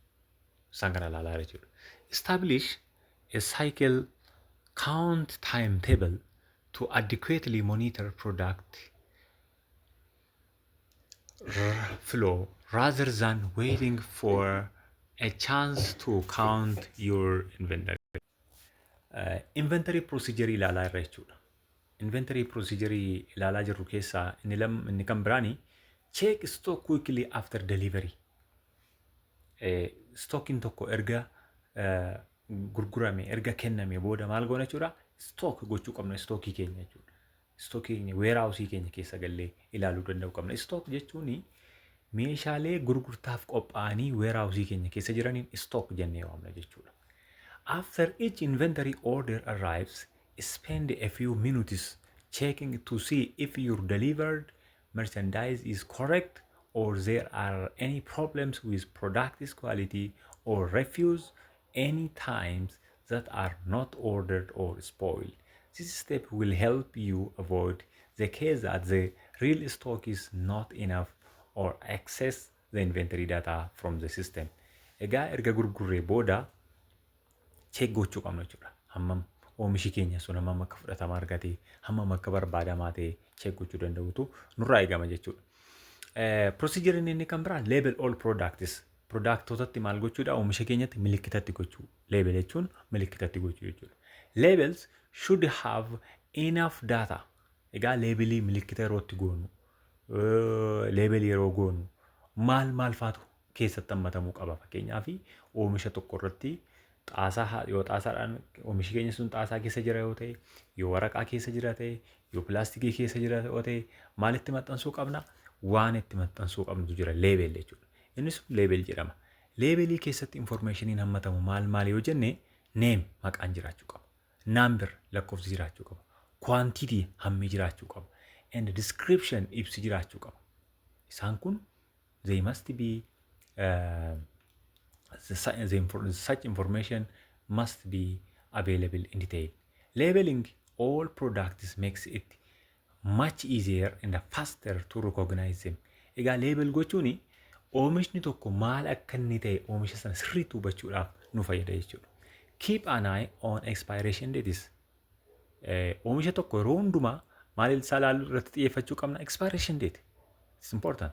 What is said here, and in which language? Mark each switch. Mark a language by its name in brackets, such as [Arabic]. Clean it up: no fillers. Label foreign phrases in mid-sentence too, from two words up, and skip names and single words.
[English] Establish a cycle count timetable to adequately monitor product flow rather than waiting for a chance to count your inventory. Inventory procedure [Oromo] ilaalaa irra jechuudha. [English] Inventory procedure [Oromo] ilaalaa jirru keessaa inni kan biraani [English] check stock quickly after delivery. [Oromo] Stockiin tokko erga gurgurame erga kenname booda maal goona jechuudha? Stock gochuu qabna stockii keenya jechuudha. Stockii keenya warehousii keenya keessa gallee ilaaluu danda'u qabna. Stock jechuun meeshaalee gurgurtaaf qophaa'anii warehousii keenya keessa jiraniin stock jennee waamna jechuudha. [English] After each inventory order arrives, spend a few minutes checking to see if your delivered merchandise is correct or there are any problems with product quality or refuse any times that are not ordered or spoiled. This step will help you avoid the case that the real stock is not enough or access the inventory data from the system. [Oromo] Egaa erga gurgurree booda check gochuu qabna jechuudha. Hammam oomishi keenya sun hammam akka fudhatama argatee hammam akka barbaadamaa ta'e check gochuu danda'utu nurraa eegama jechuudha. [English] Procedure [Oromo] inni kan biraa [English] label all products. [Oromo] Productotatti maal gochuudha? Oomisha keenyatti milikkitatti gochuu. Label jechuun milikkitatti gochuu jechuudha. [English] Labels should have enough data. [Oromo] Egaa labelii milikkita yerootti goonu. Label yeroo goonu maal faatu keessatti hammatamuu qaba. Fakkeenyaaf oomisha tokko irratti xaasaa yoo xaasaadhaan oomishi keenya sun xaasaa keessa jira yoo ta'e, yoo waraqaa keessa jira ta'e, yoo pilaastikii keessa jira yoo ta'e, maalitti maxxansuu qabna? Waan itti maxxansuu qabnutu jira label jechuudha. Innis label jedhama. Labelii keessatti informationiin hammatamu maal yoo jenne name maqaan jiraachuu qaba. Number lakkoofsi jiraachuu qaba. Quantity hammi jiraachuu qaba. [English] And description [Oromo] ibsi jiraachuu qaba. Isaan kun [English] they must be such information must be available in detail. Labeling all products makes it much easier and faster to recognize them. [Oromo] Egaa label gochuuni oomishni tokko maal akka inni ta'e oomisha sana sirriitti hubachuudhaaf nu fayyada jechuudha. [English] Keep an eye on expiration dates. [Oromo] Oomisha tokko yeroo hundumaa maal isaa ilaaluu irratti xiyyeeffachuu qabna? [English] Expiration date. It's important.